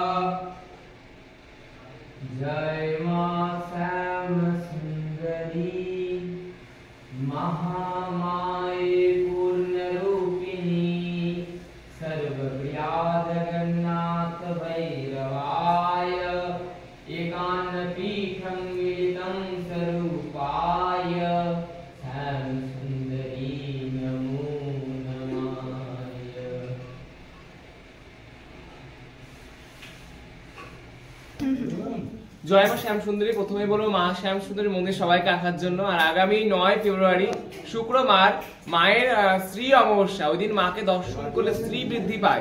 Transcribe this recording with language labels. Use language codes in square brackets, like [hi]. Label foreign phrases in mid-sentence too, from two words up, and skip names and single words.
[sa] जय मां श्याम सुंदरी महामाये पूर्णरूपिणी सर्वप्रिया जगन्नाथ भैरवाय एकान्नपीठं मिलितं स्वरूपाय श्याम सुंदरी नमो नमाय। [bn] জয় মা শ্যাম সুন্দরী। প্রথমে বলবো মা শ্যাম সুন্দরী মন্দির সবাইকে আসার জন্য। আর আগামী 9 ফেব্রুয়ারি শুক্রবার মায়ের শ্রী অমাবস্যা, ওই দিন মাকে দর্শন করলে স্ত্রী বৃদ্ধি পায়।